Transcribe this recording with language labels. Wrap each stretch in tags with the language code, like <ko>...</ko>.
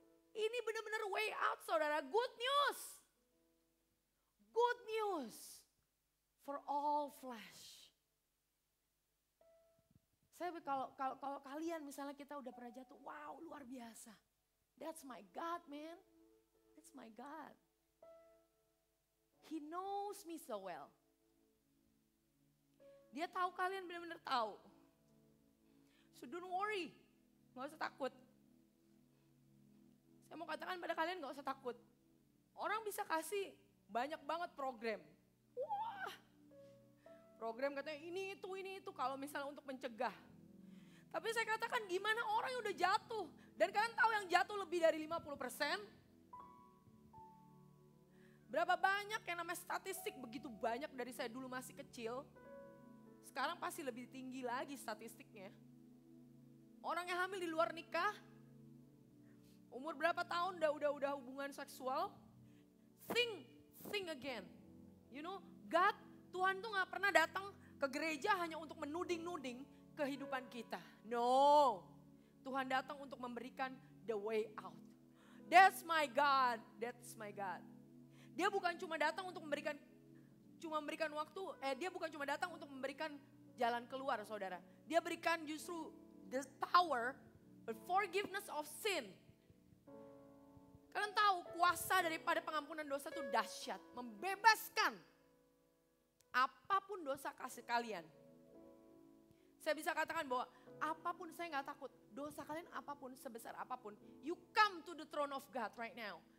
<id>Ini benar-benar</id> <en>way out saudara, good news. Good news for all flesh.</en> <id>Saya kalau kalian misalnya kita udah pernah jatuh, wow luar biasa.</id> <en>That's my God man, that's my God. He knows me so well.</en> <id>Dia tahu kalian benar-benar tahu.</id> <en>So don't worry,</en> <id>gak usah takut. Saya mau katakan pada kalian gak usah takut. Orang bisa kasih banyak banget program. Wah, program katanya ini itu kalau misalnya untuk mencegah. Tapi saya katakan gimana orang yang udah jatuh. Dan kalian tahu yang jatuh lebih dari 50%. Berapa banyak yang namanya statistik begitu banyak dari saya dulu masih kecil. Sekarang pasti lebih tinggi lagi statistiknya. Orang yang hamil di luar nikah. Umur berapa tahun udah hubungan seksual.</id> <en>Think again. You know,</en> <id>God, Tuhan tuh gak pernah datang ke gereja hanya untuk menuding-nuding kehidupan kita. No, Tuhan datang untuk memberikan</id> <en>the way out. That's my God, that's my God.</en> <id>Dia bukan cuma datang untuk memberikan waktu, dia bukan cuma datang untuk memberikan jalan keluar saudara. Dia berikan justru</id> <en>the power, the forgiveness of sin.</en> <id>Kalian tahu kuasa daripada pengampunan dosa itu dahsyat. Membebaskan apapun dosa kasih kalian. Saya bisa katakan bahwa apapun saya gak takut. Dosa kalian apapun, sebesar apapun.</id> <en>You come to the throne of God right now.</en>